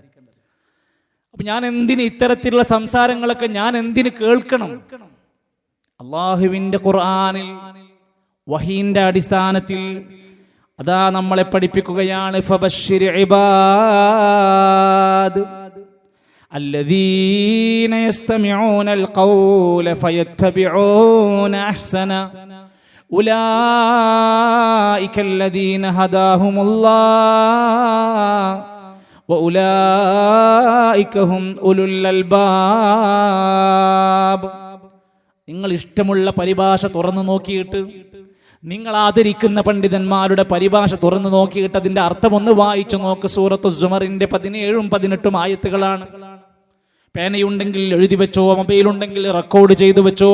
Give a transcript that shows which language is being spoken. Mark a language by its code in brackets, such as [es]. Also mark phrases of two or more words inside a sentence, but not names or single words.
[ml] അപ്പൊ ഞാൻ എന്തിന് ഇത്തരത്തിലുള്ള സംസാരങ്ങളൊക്കെ ഞാൻ എന്തിന് കേൾക്കണം? അള്ളാഹുവിൻ്റെ ഖുർആനിൽ വഹീന്റെ അടിസ്ഥാനത്തിൽ അതാ നമ്മളെ പഠിപ്പിക്കുകയാണ്. [ar] فبشر عباد الذين يستمعون القول فيتبعون أحسنه أولئك الذين هداهم الله وأولئك هم أولو الألباب. [ml] നിങ്ങൾ ഇഷ്ടമുള്ള പരിഭാഷ തുറന്നു നോക്കിയിട്ട്, നിങ്ങൾ ആദരിക്കുന്ന പണ്ഡിതന്മാരുടെ പരിഭാഷ തുറന്നു നോക്കിയിട്ട് അതിന്റെ അർത്ഥം ഒന്ന് വായിച്ചു നോക്ക്. സൂറത്തു സുമറിന്റെ 17ഉം 18ഉം ആയത്തുകളാണ്. പേനയുണ്ടെങ്കിൽ എഴുതി വെച്ചോ, മൊബൈൽ ഉണ്ടെങ്കിൽ റെക്കോർഡ് ചെയ്തു വെച്ചോ.